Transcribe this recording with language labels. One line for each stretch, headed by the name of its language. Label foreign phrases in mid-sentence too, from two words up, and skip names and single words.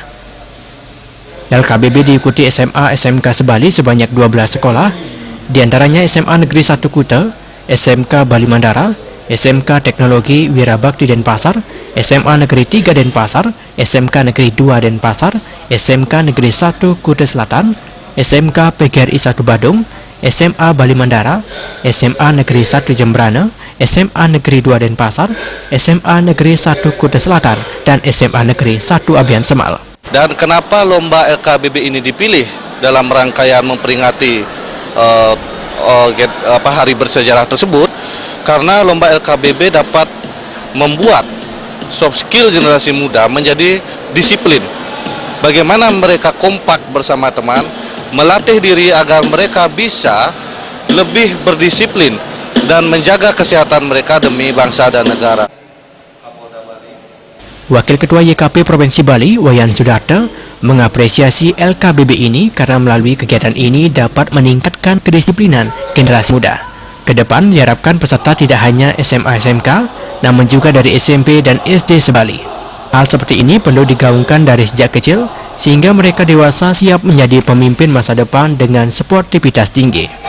Indonesian: LKBB diikuti SMA SMK Sebali sebanyak 12 sekolah, diantaranya SMA Negeri 1 Kuta, SMK Bali Mandara, SMK Teknologi Wirabakti Denpasar, SMA Negeri 3 Denpasar, SMK Negeri 2 Denpasar, SMK Negeri 1 Kuta Selatan, SMK PGRI 1 Badung, SMA Bali Mandara, SMA Negeri 1 Jembrana, SMA Negeri 2 Denpasar, SMA Negeri 1 Kuta Selatan, dan SMA Negeri 1 Abian Semal. Dan kenapa lomba LKBB ini dipilih dalam rangkaian memperingati hari bersejarah tersebut? Karena lomba LKBB dapat membuat
English: soft skill
Indonesian: generasi muda menjadi disiplin. Bagaimana mereka kompak bersama teman, melatih diri agar mereka bisa lebih berdisiplin dan menjaga kesehatan mereka demi bangsa dan negara. Wakil Ketua YKP Provinsi Bali, Wayan Sudarta, mengapresiasi LKBB ini karena melalui kegiatan ini dapat meningkatkan kedisiplinan generasi muda. Kedepan diharapkan peserta tidak hanya SMA SMK, namun juga dari SMP dan SD Sebali. Hal seperti ini perlu digaungkan dari sejak kecil, sehingga mereka dewasa siap menjadi pemimpin masa depan dengan sportivitas tinggi.